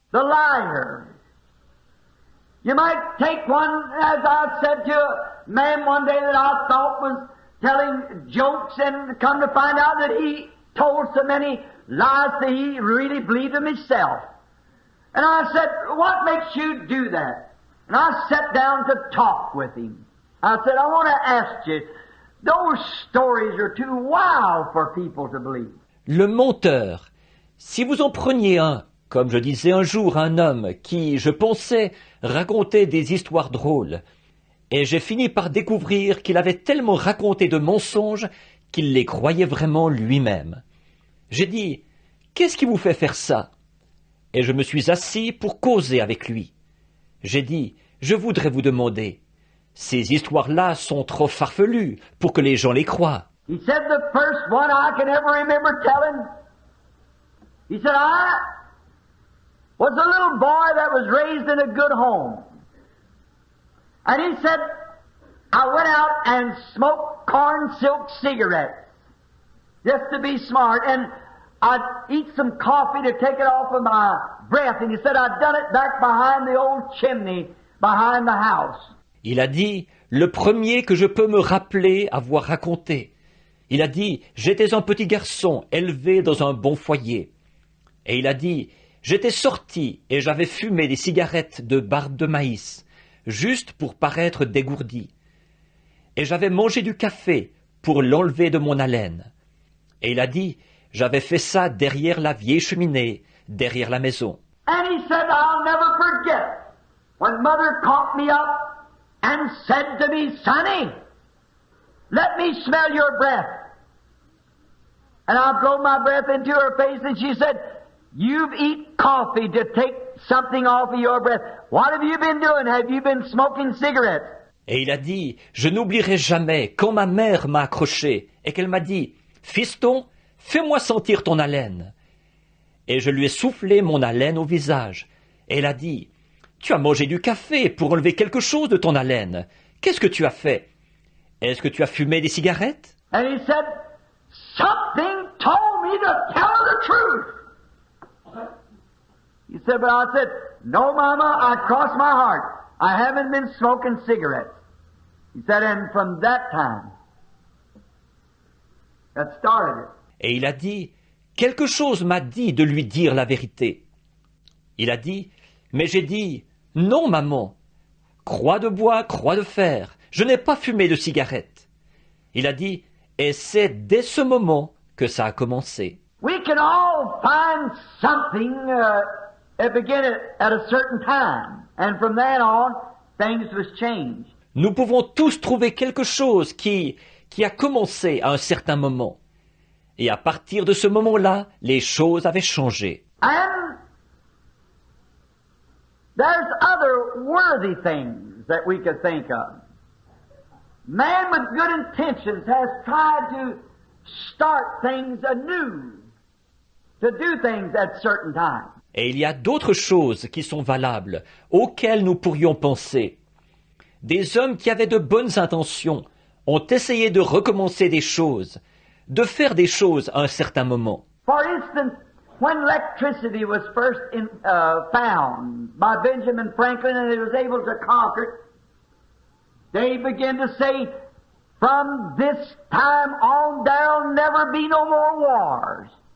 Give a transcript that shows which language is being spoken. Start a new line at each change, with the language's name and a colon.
English: The liar. You might take one, as I said to a man one day that I thought was telling jokes and come to find out that he told so many lies that he really believed them himself. And I said, "What makes you do that?" And I sat down to talk with him. I said, "I want to ask you, those stories are too wild for people to believe."
French: Le menteur. Si vous en preniez un, comme je disais un jour à un homme qui, je pensais, racontait des histoires drôles, et j'ai fini par découvrir qu'il avait tellement raconté de mensonges qu'il les croyait vraiment lui-même. J'ai dit, « Qu'est-ce qui vous fait faire ça ?» Et je me suis assis pour causer avec lui. J'ai dit, « Je voudrais vous demander, ces histoires-là sont trop farfelues pour que les gens les croient. »
English: He said the first one I can ever remember telling, he said, "I was a little boy that was raised in a good home." And he said, "I went out and smoked corn silk cigarettes just to be smart, and I'd eat some coffee to take it off of my breath." And he said, "I'd done it back behind the old chimney behind the house."
French: Il a dit, le premier que je peux me rappeler avoir raconté. Il a dit, j'étais un petit garçon élevé dans un bon foyer. Et il a dit, j'étais sorti et j'avais fumé des cigarettes de barbe de maïs, juste pour paraître dégourdi. Et j'avais mangé du café pour l'enlever de mon haleine. Et il a dit, j'avais fait ça derrière la vieille cheminée, derrière la maison.
English: And he said, "I'll never forget when Mother caught me up and said to me, 'Sonny, let me smell your breath.' And I blow my breath into her face and she said, 'You've eat coffee to take something off of your breath. What have you been doing? Have you been smoking cigarettes?'"
French: Et il a dit, je n'oublierai jamais quand ma mère m'a accroché et qu'elle m'a dit, fiston, fais-moi sentir ton haleine. Et je lui ai soufflé mon haleine au visage. Et elle a dit, tu as mangé du café pour enlever quelque chose de ton haleine. Qu'est-ce que tu as fait? Est-ce que tu as fumé des cigarettes?
English: And he said, something told me to tell her the truth. He said, but I said, no, Mama, I crossed my heart. I haven't been smoking cigarettes. He said, and from that time, that started it.
French: Et il a dit, quelque chose m'a dit de lui dire la vérité. Il a dit, mais j'ai dit, non, maman, croix de bois, croix de fer, je n'ai pas fumé de cigarette. Il a dit, et c'est dès ce moment que ça a commencé.
English: We can all find something that began at a certain time, and from then on, things was changed.
French: Nous pouvons tous trouver quelque chose qui a commencé à un certain moment. Et à partir de ce moment-là, les choses avaient changé.
English: And there's other worthy things that we could think of. Man with good intentions has tried to start things anew, to do things at certain times.
French: Et il y a d'autres choses qui sont valables, auxquelles nous pourrions penser. Des hommes qui avaient de bonnes intentions ont essayé de recommencer des choses, de faire des choses à un certain moment.
English: For instance, when electricity was first found by Benjamin Franklin and he was able to conquer it, they began to say, from this time on, there'll never be no more wars.